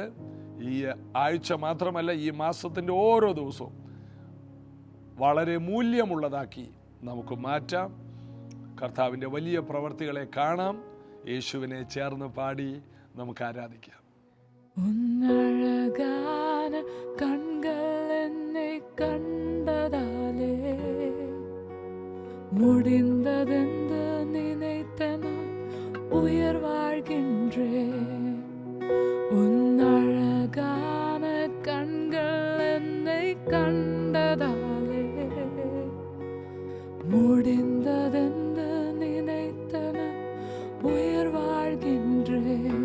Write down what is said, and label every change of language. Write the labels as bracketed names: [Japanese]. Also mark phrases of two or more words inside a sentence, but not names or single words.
[Malayalam] ഈ ആഴ്ച മാത്രമല്ല, ഈ മാസത്തിൻ്റെ ഓരോ ദിവസവും വളരെ മൂല്യമുള്ളതാക്കി നമുക്ക് മാറ്റാം. കർത്താവിൻ്റെ വലിയ പ്രവർത്തികളെ കാണാം. യേശുവിനെ ചേർന്ന് പാടി നമുക്ക് ആരാധിക്കാം. [Tamil] உன்னழகான கண்கள் என்னை கண்டதாலே முடிந்ததென்று நினைத்த நான் உயிர் வாழ்கின்றேன். உன்னழகான கண்கள் என்னை கண்டதாலே முடிந்ததென்று நினைத்த நான் உயிர் வாழ்கின்றேன்.